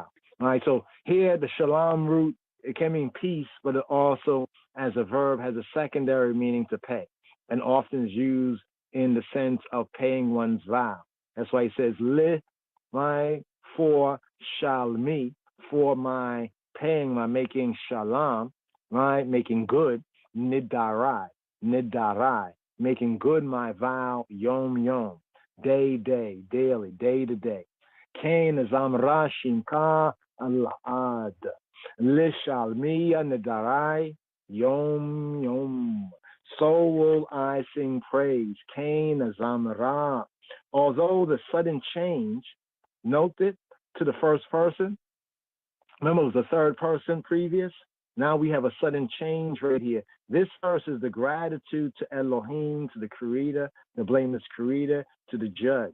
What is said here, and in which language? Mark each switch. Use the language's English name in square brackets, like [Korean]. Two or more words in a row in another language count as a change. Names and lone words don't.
[English] All right, so here the shalom root, it can mean peace, but it also, as a verb, has a secondary meaning to pay, and often is used in the sense of paying one's vow. That's why he says, li, right, for shalmi, for my paying, my making shalom, right, making good, nidarai, making good my vow, [Hebrew] יום יום, [English] day, daily, day to day. [Hebrew] כן אזמרה שמך לעד, לשלמי נדרי, יום יום. [English] So will I sing praise. [Hebrew] כן אזמרה. [English] Although the sudden change, note it, to the first person. Remember, it was the third person previous. Now we have a sudden change right here. This verse is the gratitude to Elohim, to the Creator, the blameless Creator, to the Judge.